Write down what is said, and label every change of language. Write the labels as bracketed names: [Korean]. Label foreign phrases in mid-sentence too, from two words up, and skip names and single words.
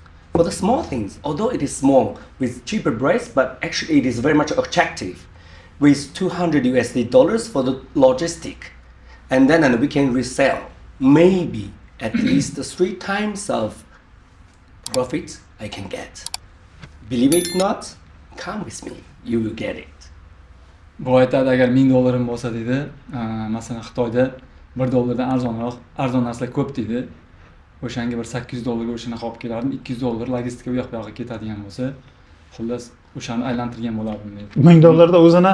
[English] For the small things, although it is small with cheaper price, but actually it is very much attractive with 200 USD dollars for the logistic. And then we can resell maybe at least 3 times of profit I can get. Believe it or not, come with me, you will get it. [Uzbek] Bu aytadi, agar 1000 dollarim bo'lsa deydi, masalan Xitoyda 1 dollardan arzon narsalar ko'p deydi. O'shanga bir 800 dollarga o'shanaqa olib kelardim. 200 dollar logistika u yoq bu yoqqa ketadigan bo'lsa, xullas o'shani aylantirgan bo'lardim deydi. 1000 dollarda o'zini